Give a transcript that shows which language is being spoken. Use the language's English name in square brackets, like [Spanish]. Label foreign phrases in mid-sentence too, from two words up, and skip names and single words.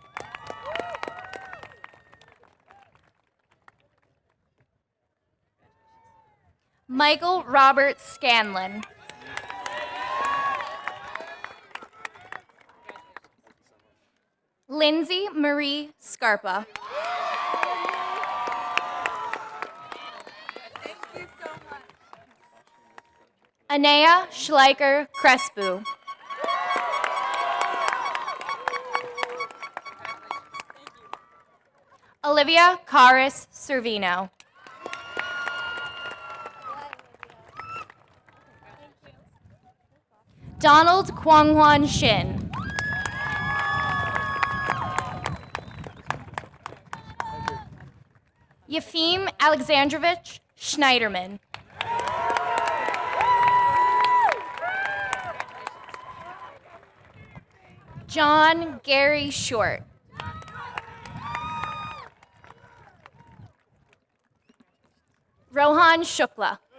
[English] Michael Robert Scanlon. Lindsay Marie Scarpa. Anea Schleicher Crespu. Olivia Caris Servino. Donald Kwangwan Shin. Yefim Alexandrovich Schneiderman. John Gary Short. Rohan Shukla.